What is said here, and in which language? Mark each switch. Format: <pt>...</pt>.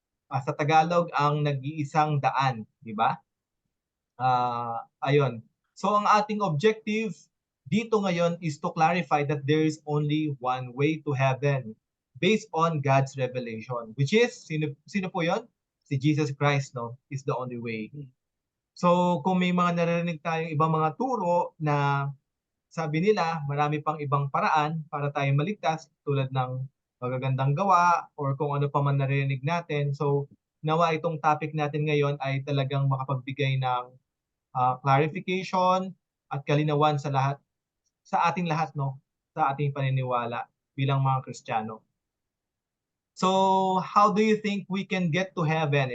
<tl>Sa Tagalog, ang nag-iisang daan, di ba? Ayun.</tl> <en>So ang ating objective dito ngayon is to clarify that there is only one way to heaven based on God's revelation, which is,</en> <tl>sino po yun?</tl> <en>Si Jesus Christ, is the only way.</en> <tl>So kung may mga naririnig tayong ibang mga turo na sabi nila marami pang ibang paraan para tayo maligtas tulad ng magagandang gawa or kung ano pa man naririnig natin. So nawa itong topic natin ngayon ay talagang makapagbigay ng clarification at kalinawan sa ating lahat, sa ating paniniwala bilang mga Kristiyano.</tl> <en>So, how do you think we can get to heaven?</en>